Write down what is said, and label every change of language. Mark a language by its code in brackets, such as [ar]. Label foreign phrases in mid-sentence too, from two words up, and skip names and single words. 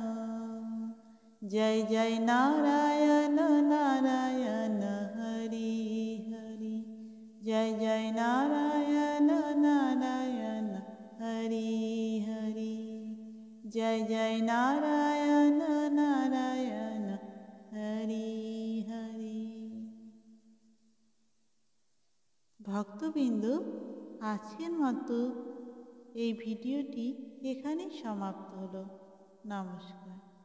[sa] जय जय नारायण नारायण हरि हरि, जय जय नारायण नारायण हरि हरि, जय जय नारायण नारायण हरि हरि। [bn] ভক্তবৃন্দ, আজকের মতো এই ভিডিওটি এখানেই সমাপ্ত হলো। নমস্কার।